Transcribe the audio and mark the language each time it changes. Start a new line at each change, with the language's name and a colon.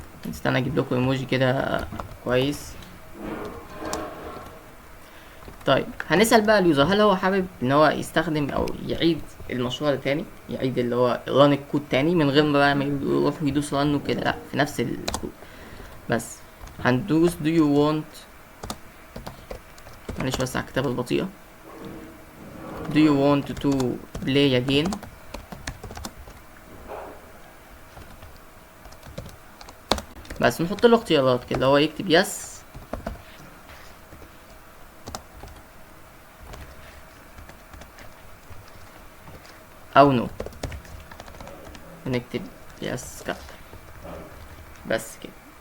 Arabic: استنى اجيب لكم ايموجي كده كويس. طيب هنسأل بقى اليوزر هل هو حابب ان هو يستخدم او يعيد المشروع ده تاني، يعيد اللي هو ران الكود تاني من غير ما يروح يدوس ران وكده، لا في نفس الكود. بس هندوس do you want، معلش بس على الكتابة البطيئة،
English: do you want to play again.
Arabic: بس نحط له اختيارات كده، هو يكتب يس او نو، ونكتب يس كات. بس كده.